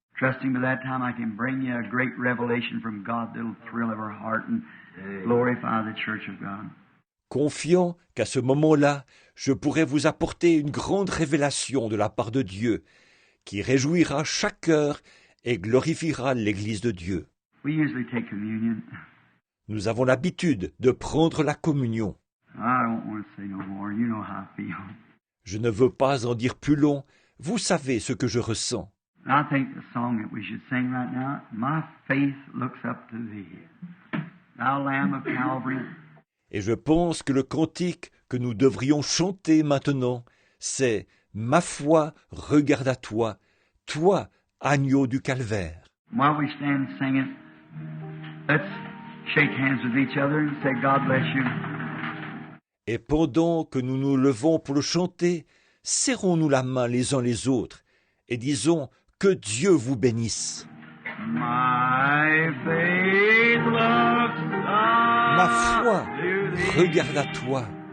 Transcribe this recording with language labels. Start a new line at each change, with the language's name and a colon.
English: Trusting by that time I can bring you a great revelation from God that'll thrill our heart and glorify the church of God.
French: Confiant qu'à ce moment-là, je pourrai vous apporter une grande révélation de la part de Dieu, qui réjouira chaque cœur et glorifiera l'Église de Dieu.
English: We usually take communion.
French: Nous avons l'habitude de prendre la communion.
English: I don't want to say no more. You know how I feel.
French: Je ne veux pas en dire plus long, vous savez ce que je ressens.
English: I think the song that we should sing right now, My Faith Looks Up to Thee. Thou Lamb of Calvary.
French: Et je pense que le cantique que nous devrions chanter maintenant, c'est « Ma foi regarde à toi, toi, agneau du calvaire ».
English: While we stand singing, let's shake hands with each other and say, God bless you.
French: Et pendant que nous nous levons pour le chanter, serrons-nous la main les uns les autres et disons que Dieu vous bénisse.
English: My faith looks up.
French: Ma foi regarde à toi.